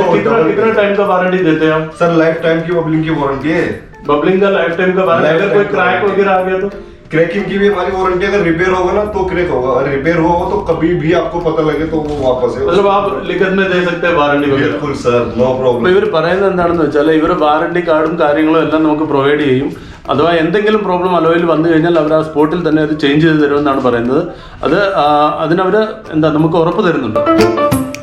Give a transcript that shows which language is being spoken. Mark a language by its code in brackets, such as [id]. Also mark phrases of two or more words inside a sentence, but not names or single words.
[hi] तो कितना टाइम का वारंटी देते हैं आप? सर [en] life time [hi] की बबलिंग की वारंटी है। बबलिंग का [en] life time [hi] का वारंटी, अगर कोई क्रैक वगैरह आ गया तो? क्रैकिंग की भी हमारी वारंटी, अगर रिपेयर होगा ना तो क्रैक होगा, अगर रिपेयर हुआ हो तो कभी भी आपको पता लगे तो वो वापस है। मतलब आप लिखित में दे सकते हैं वारंटी वगैरह? बिल्कुल सर, [en] no problem. [ml] ഇവർ പറയുന്നത് എന്താണെന്ന് വെച്ചാൽ ഇവർ വാറണ്ടി കാർഡും കാര്യങ്ങളും എല്ലാം നമുക്ക് പ്രൊവൈഡ് ചെയ്യും. അഥവാ എന്തെങ്കിലും പ്രോബ്ലം അലോയിൽ വന്നു കഴിഞ്ഞാൽ അവർ ആ സ്പോട്ടിൽ തന്നെ അത് ചേഞ്ച് ചെയ്ത് തരുമെന്നാണ് പറയുന്നത്. അതിനവർ നമുക്ക് ഉറപ്പ് തരുന്നുണ്ട്.